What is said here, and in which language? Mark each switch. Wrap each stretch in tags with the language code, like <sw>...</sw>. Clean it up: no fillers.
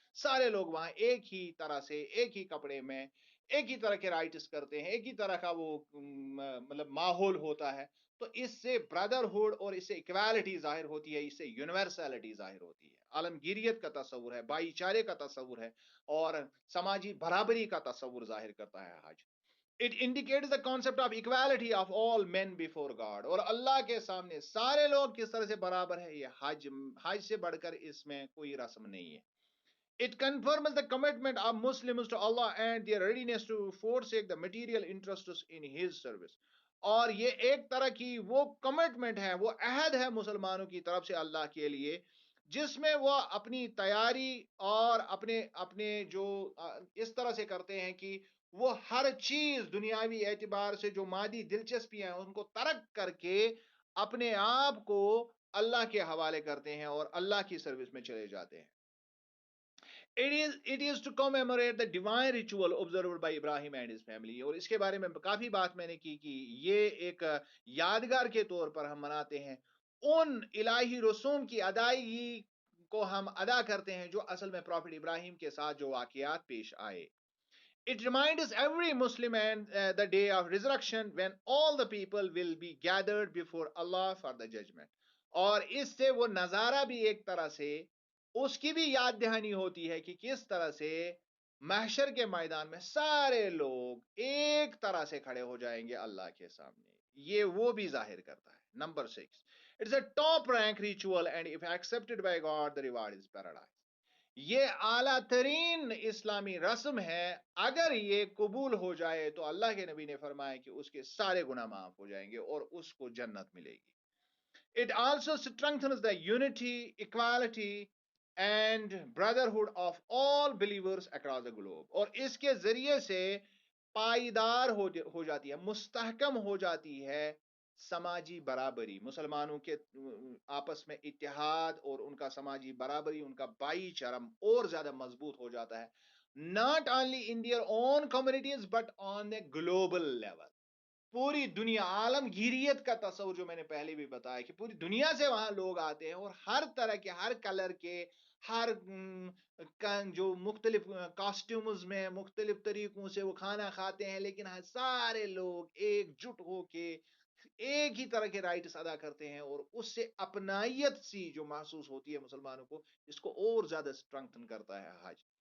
<ur>سارے لوگ وہاں ایک ہی طرح سے، ایک ہی کپڑے میں، ایک ہی طرح کے رائٹس کرتے ہیں، ایک ہی طرح کا وہ مطلب ماحول ہوتا ہے. تو اس سے برادرہڈ اور اس سے اکوالٹی ظاہر ہوتی ہے، اس سے یونیورسلٹی ظاہر ہوتی ہے، عالمگیریت کا تصور ہے، بھائی چارے کا تصور ہے، اور سماجی برابری کا تصور ظاہر کرتا ہے حج.</ur> <en>It indicates the concept of equality of all men before God.</en> <ur>اور اللہ کے سامنے سارے لوگ کس طرح سے برابر ہے، یہ حج سے بڑھ کر اس میں کوئی رسم نہیں ہے.</ur> <en>It confirms the commitment of Muslims to Allah and their readiness to forsake the material interests in His service.</en> <ur>اور یہ ایک طرح کی وہ کمٹمنٹ ہے، وہ عہد ہے مسلمانوں کی طرف سے اللہ کے لیے، جس میں وہ اپنی تیاری اور اپنے جو اس طرح سے کرتے ہیں کہ وہ ہر چیز دنیاوی اعتبار سے جو مادی دلچسپیاں ہیں ان کو ترک کر کے اپنے آپ کو اللہ کے حوالے کرتے ہیں اور اللہ کی سروس میں چلے جاتے ہیں.</ur> <en>It is to commemorate the divine ritual observed by Ibrahim and his family.</en> <ur>اور اس کے بارے میں کافی بات میں نے کی کہ یہ ایک یادگار کے طور پر ہم مناتے ہیں ان الہی رسوم کی ادائیگی کو ہم ادا کرتے ہیں جو اصل میں پروفٹ ابراہیم کے ساتھ جو واقعات پیش آئے.</ur> <en>It reminds every Muslim and the day of resurrection when all the people will be gathered before Allah for the judgment.</en> <ur>اور اس سے وہ نظارہ بھی ایک طرح سے اس کی بھی یاد دہانی ہوتی ہے کہ کس طرح سے محشر کے میدان میں سارے لوگ ایک طرح سے کھڑے ہو جائیں گے اللہ کے سامنے. یہ وہ بھی ظاہر کرتا ہے.</ur> <en>Number 6, it's a top rank ritual and if accepted by God the reward is paradise.</en> <ur>یہ اعلیٰ ترین اسلامی رسم ہے، اگر یہ قبول ہو جائے تو اللہ کے نبی نے فرمایا کہ اس کے سارے گناہ معاف ہو جائیں گے اور اس کو جنت ملے گی.</ur> <en>It also strengthens the unity, equality and brotherhood of all believers across the globe.</en> <ur>اور اس کے ذریعے سے پائیدار ہو جاتی ہے، مستحکم ہو جاتی ہے سماجی برابری، مسلمانوں کے آپس میں اتحاد اور ان کا سماجی برابری، ان کا بھائی چارہ اور زیادہ مضبوط ہو جاتا ہے.</ur> <en>Not only in their own communities but on a global level.</en> <ur>پوری دنیا، عالمگیریت کا تصور جو میں نے پہلے بھی بتایا کہ پوری دنیا سے وہاں لوگ آتے ہیں اور ہر طرح کے، ہر کلر کے، ہر جو مختلف کاسٹیومز میں مختلف طریقوں سے وہ کھانا کھاتے ہیں، لیکن سارے لوگ ایک جٹ ہو کے ایک ہی طرح کے رائٹس ادا کرتے ہیں، اور اس سے اپنائیت سی جو محسوس ہوتی ہے مسلمانوں کو، اس کو اور زیادہ اسٹرنگتھن کرتا ہے حج.</ur>